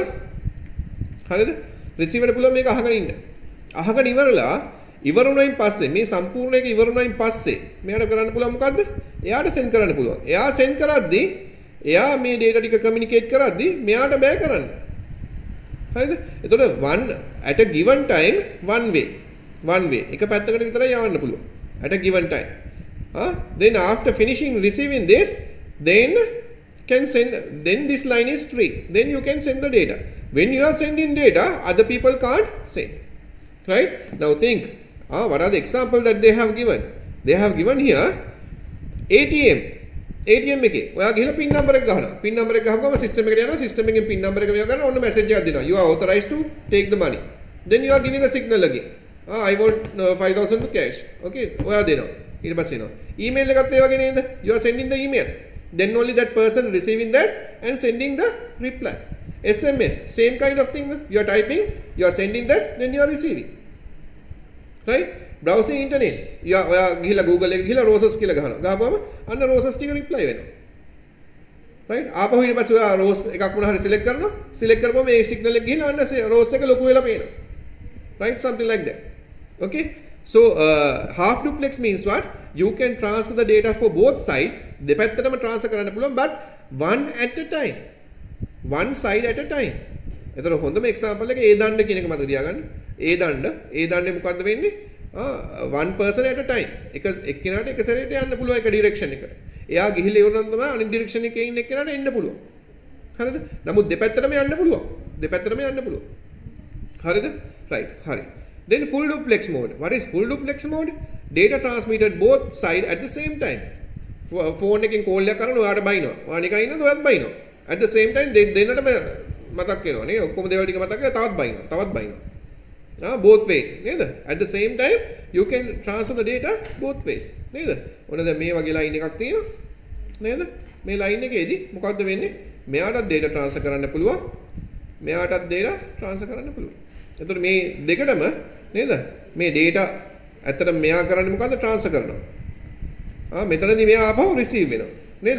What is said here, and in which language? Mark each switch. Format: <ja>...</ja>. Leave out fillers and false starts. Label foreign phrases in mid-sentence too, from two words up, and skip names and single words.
<si>හරිද? receiver ට පුළුවන් මේක අහගෙන ඉන්න. අහගෙන ඉවරලා ඉවරුණයින් පස්සේ මේ සම්පූර්ණ එක ඉවරුණයින් පස්සේ මෙයාට කරන්න පුළුවන් මොකද්ද? එයාට send කරන්න පුළුවන්. එයා send කරද්දී එයා මේ data ටික communicate කරද්දී මෙයාට බෑ කරන්න. හරිද? එතකොට</si> <en>one at a given time one way.</en> <si>එක පැත්තකට විතරයි යවන්න පුළුවන්.</si> <en>at a given time. Then after finishing receiving this, then this line is free. Then you can send the data. When you are sending data, other people can't send. Right? Now think, what are the examples that they have given? They have given here ATM</en> <si>එකේ ඔයා ගිහලා</si> <en>pin number</en> <si>එක ගහනවා.</si> <en>pin number</en> <si>එක ගහපුවම system එකට යනවා. system එකෙන්</si> <en>pin number</en> <si>එක මෙයා ගන්න ඔන්න message එකක් දෙනවා.</si> <en>You are authorized to take the money. Then you are giving the signal again. I want 5,000 to cash.</en> <si>Okay, ඔයා දෙනවා. ඊට පස්සේ එනවා. email එකත් ඒ වගේ නේද?</si> <en>You are sending the email. Then only that person receiving that and sending the reply. SMS, same kind of thing. You are typing, you are sending that, then you are receiving. Right? Browsing internet. You are gihila Google</en> <si>එක ගිහලා</si> <en>roses</en> <si>කියලා ගහනවා. ගහපුවම අන්න roses ටික reply වෙනවා. Right? ආපහු ඊට පස්සේ ඔයා rose එකක් මොන හරි select කරනවා. select කරපුවම මේ signal එක ගිහලා අන්න rose එක ලොකු වෙලා පේනවා.</si> <en>Right? Something like that. Okay? So half duplex means what? You can transfer the data for both sides.</en> <si>දෙපැත්තටම transfer කරන්න පුළුවන්</si> <en>but one at a time. one side at a time.</en> <si>එතකොට හොඳම example එක ඒ දණ්ඩ කියන එක මතක තියාගන්න. ඒ දණ්ඩේ මොකද්ද වෙන්නේ?</si> <en>one person at a time.</en> <si>එක එක්කෙනාට එක සැරේට යන්න පුළුවන් එක direction එකට. එයා ගිහිල්ලා ඉවරනම් තමයි අනිත් direction එකේ ඉන්න එක්කෙනාට එන්න පුළුවන්. හරිද? නමුත් දෙපැත්තටම යන්න පුළුවන්. හරිද? Right. හරි.</si> <en>Then full duplex mode. What is full duplex mode? Data transmitted both side at the same time.</en> <si>Phone එකෙන් call එකක් කරනවා ඔයාට බයිනවා. ඔයා නිකන් ඉන්නද ඔයත් බයිනවා.</si> <en>At the same time</en> <si>දෙන්නටම මතක් වෙනවා නේ. ඔක්කොම දේවල් ටික මතක් කරලා තවත් බයිනවා.</si> <en>Both way නේද? At the same time you can transfer the data both ways නේද?</en> <si>ඔන්න දැන් මේ වගේ line එකක් තියෙනවා නේද? මේ line එකේදී මොකද්ද වෙන්නේ? මෙයාටත් data transfer කරන්න පුළුවන්. මෙයාටත් data transfer කරන්න පුළුවන්. එතකොට මේ දෙකටම නේද? මේ data ඇත්තට මෙයා කරන්නේ මොකද්ද? transfer කරනවා. මෙතනදී මෙයා ආපහු receive වෙනවා. නේද?</si>